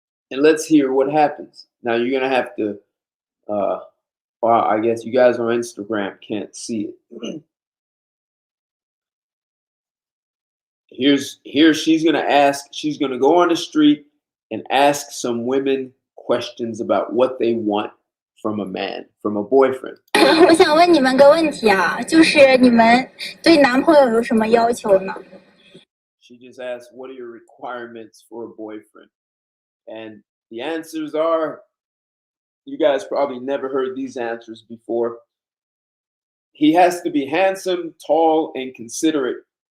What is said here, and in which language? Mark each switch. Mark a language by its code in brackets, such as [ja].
[en] And let's hear what happens. Now you're going to have to, I guess you guys on Instagram can't see it. Here she's going to go on the street and ask some women questions about what they want from a man, from a boyfriend. [zh] 我想问你们个问题啊，就是你们对男朋友有什么要求呢？ [en] She just asked, what are your requirements for a boyfriend? And the answers are, you guys probably never heard these answers before. He has to be handsome, tall, and considerate.